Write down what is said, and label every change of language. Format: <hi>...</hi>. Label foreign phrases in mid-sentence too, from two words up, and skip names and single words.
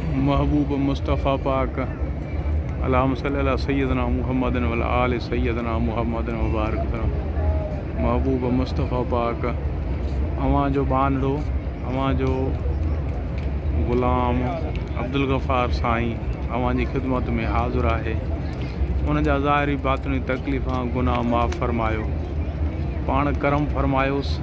<ar>महबूब मुस्तफ़ा पाक اللهم صل على سيدنا محمد وعلى آل سيدنا محمد وبارك وسلم.</ar> <sd>महबूब मुस्तफ़ा पाक अवां जो बानड़ो, अवां जो ग़ुलाम अब्दुल गफ़ार साईं अवां जी ख़िदमत में हाज़िर आहे। उन जा ज़ाहिरी बातिनी तकलीफ़ां गुनाह माफ़ फरमायो, पाण करम फरमायोसि।</sd>